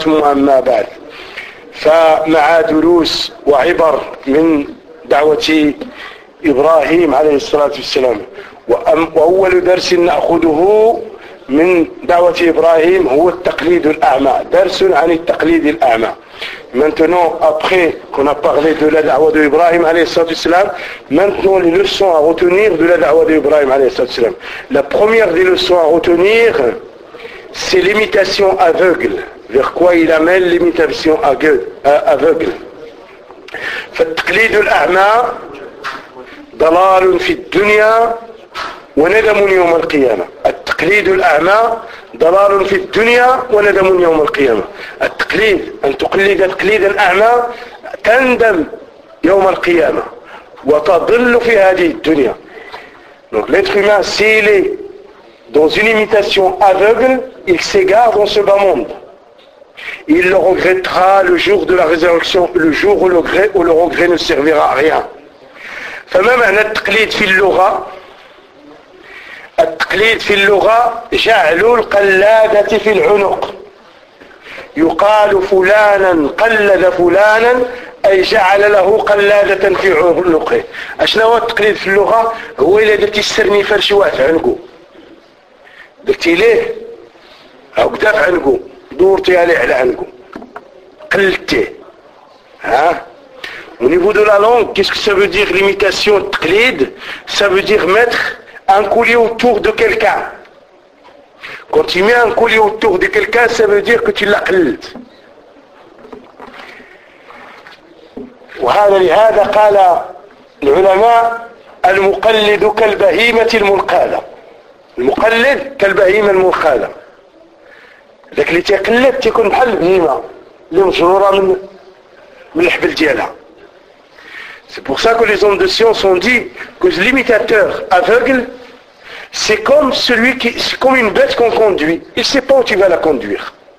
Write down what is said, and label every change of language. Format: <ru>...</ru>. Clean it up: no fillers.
<ar>ثم أما بعد، فمع دروس وعبر من دعوة إبراهيم عليه الصلاة والسلام، وأول درس نأخذه من دعوة إبراهيم هو التقليد الأعمى، درس عن التقليد الأعمى.</ar> <fr>Maintenant, après qu'on a parlé de la da'wa de Ibrahim alayhi salam, maintenant les leçons à retenir de la da'wa de Ibrahim alayhi salam. La première des leçons à retenir, c'est l'imitation aveugle. Vers quoi il amène l'imitation aveugle?</fr> <ar>فالتقليد الأعمى ضلال في الدنيا وندم يوم القيامة. التقليد الأعمى ضلال في الدنيا وندم يوم القيامة. التقليد، أن تقلد تقليد الأعمى، تندم يوم القيامة وتضل في هذه الدنيا.</ar> <fr>Donc l'être humain, s'il est dans une imitation aveugle, il s'égare dans ce bas monde. Il le regrettera le jour de la résurrection, le jour où le regret ne servira à rien.</fr> <ar>فما معنى التقليد في اللغة؟ التقليد في اللغة جعل القلادة في العنق. يقال فلانا قلد فلانا، أي جعل له قلادة في عنقه. أشنو التقليد في اللغة؟ هو اللي درتي السرني فرشوات عنقه، درتي ليه عقدات عنقه، دورتي عليه على عنقه، قلدتيه.</ar> <fr>ها، au niveau de la langue, qu'est-ce que ça veut dire l'imitation التقليد؟ ça veut dire mettre un collier autour de quelqu'un. Quand tu mets un collier autour de quelqu'un, ça veut dire que tu l'as qallid.</fr> <ar>وهذا لهذا قال العلماء المقلد كالبهيمة المنقادة. المقلد كالبهيمة المنقادة. ذاك اللي تقلد تكون بحال البهيمة اللي مجرورة من الحبل ديالها.</ar> <fr>C'est pour ça que les hommes de science ont dit que l'imitateur aveugle, c'est comme celui qui, c'est comme une bête qu'on conduit. Il ne sait pas où tu vas la conduire.</fr>